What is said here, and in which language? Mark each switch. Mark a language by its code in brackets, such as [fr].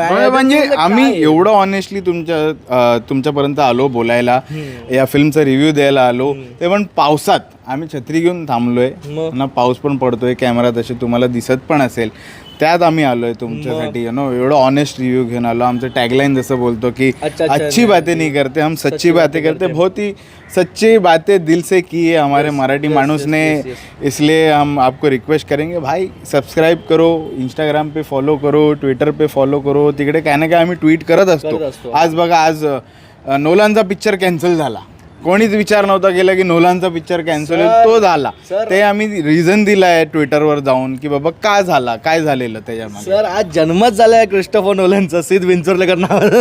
[mr] म्हणजे आम्ही एवढं ऑनेस्टली तुमच्यापर्यंत आलो बोलायला, या फिल्मचा रिव्ह्यू द्यायला आलो, ते पण पावसात. आम्ही छत्री घेऊन थांबलोय ना, पाऊस पण पडतोय, कॅमेरा तसे तुम्हाला दिसत पण असेल, त्यात आम्ही आलोय तुमच्यासाठी. एवढं ऑनेस्ट रिव्ह्यू घेऊन आलो. आमचं टॅगलाईन जसं बोलतो की [hi] अच्छी बातें नहीं करते हम सच्ची बातें करते. बहुत ही सच्ची बातें दिल से की है हमारे मराठी माणूस ने. इसलिए हम आपको रिक्वेस्ट करेंगे, भाई सब्सक्राइब करो, इंस्टाग्राम पे फॉलो करो, ट्विटर पे फॉलो करो. [mr] तिकडे काय ना काय आम्ही ट्विट करत असतो. आज बघा, आज नोलानचा पिक्चर कॅन्सल झाला. कोणीच विचार नव्हता केला की नोलानचा पिक्चर कॅन्सल होईल, तो झाला. ते आम्ही रिझन दिलाय ट्विटरवर जाऊन की बाबा का झाला, काय झालेलं त्याच्यामध्ये. सर, आज जन्मच झालाय क्रिस्टोफर नोलनचा, सिद विंचोरलेकर नाव.